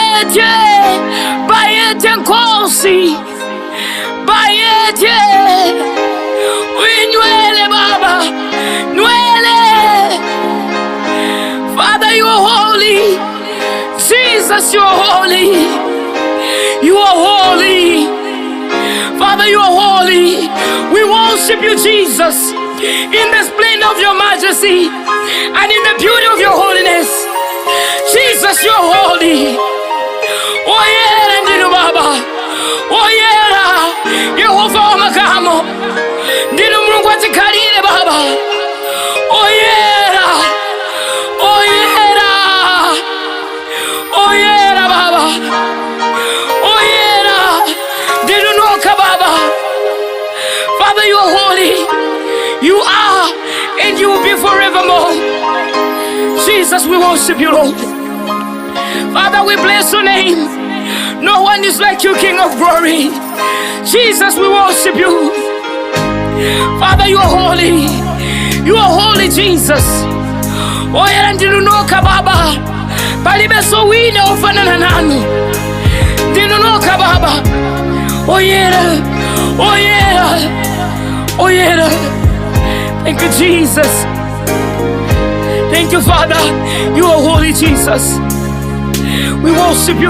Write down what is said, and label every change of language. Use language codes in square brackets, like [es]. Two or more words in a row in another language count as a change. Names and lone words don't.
[zu] bayete nkosi, bayete winywele baba, nwele. [en] Father, you are holy. Jesus, you are holy. You are holy. Father, you are holy. We worship you, Jesus, in the splendor of your majesty and in the beauty of your holiness. Jesus, you are holy. [ny] Woyera ndinu baba. Woyera Yehova wa makamo. Ndinu Mungu atikalile baba. Woyera. Woyera. Woyera baba. Woyera. Ndinu noka baba. [en] Father, you are holy. You are and you will be forevermore. Jesus, we worship you, Lord. Father, we bless your name. No one is like you, King of glory. Jesus, we worship you. Father, you are holy. You are holy, Jesus. [ny] Oyera ndinunoka baba. Balibe so wina ufanana nanu. Ndinunoka baba. Oyera. Oyera. Oyera. [en] Thank you, Jesus. Thank you, Father. You are holy, Jesus. We worship you.